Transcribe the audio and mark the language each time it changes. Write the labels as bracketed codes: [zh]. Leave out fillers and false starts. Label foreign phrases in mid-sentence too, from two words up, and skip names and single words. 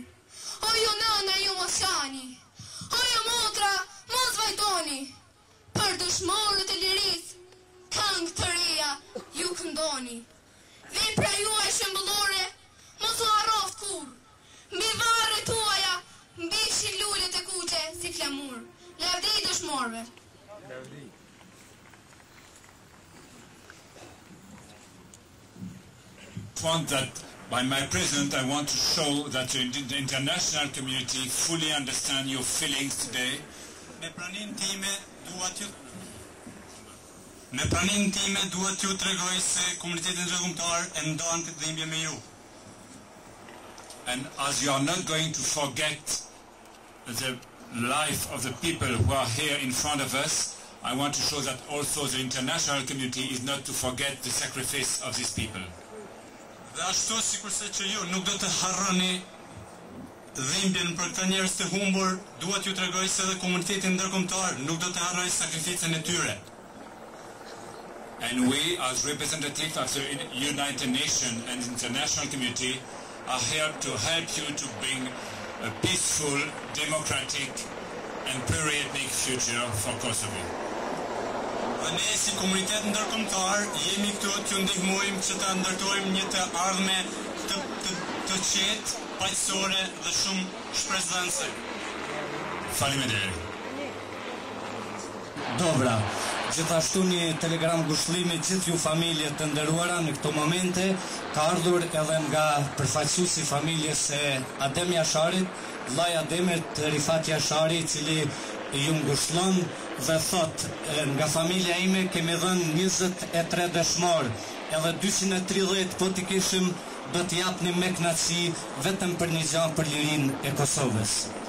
[sq] O ju nëna ju mos shani, o ju motra mos vajtoni, për dëshmorët e liris, këngë të reja ju këndoni. Vepra juaj shembullore, mos u harroft kur, mbi varret tuaja, mbi shilullet e kuqe si flamur. Lavdi i dëshmorëve. [en] By my presence, I want to show that the international community fully understand your feelings today. [sq] Me pranin time dua t'ju Me pranimin time duhet t'ju tregoj se komunitetin ndërkombëtar e ndan këtë dhimbje me ju. [en] And as you are not going to forget the life of the people who are here in front of us, I want to show that also the international community is not to forget the sacrifice of these people. [sq] Dhe ashtu sikurse që ju nuk do të harroni dhimbjen për këta njerëz të humbur, duhet ju tregoj se edhe komuniteti ndërkombëtar nuk do të harrojë sakrificën e tyre. [en] And we, as representatives of the United Nations and international community, are here to help you to bring a peaceful, democratic and pluriethnic future for Kosovo. [sq] Dhe ne si komunitet ndërkombëtar jemi këtu t'ju ndihmojmë që ta ndërtojmë një të ardhme të qetë, paqësore dhe shumë shpresdhënëse. Faleminderit. Dobra, gjithashtu një telegram ngushëllimi gjithë ju familje të nderuara në këto momente ka ardhur edhe nga përfaqësuesi i familjes së Adem Jasharit, vllai Ademit Rifat Jashari, i cili ju ngushëllon dhe thot: nga familja ime kemi dhënë 23 dëshmor, edhe 230 po t'i kishim do t'i japnim me kënaqësi vetëm për një gjë, për lirinë e Kosovës.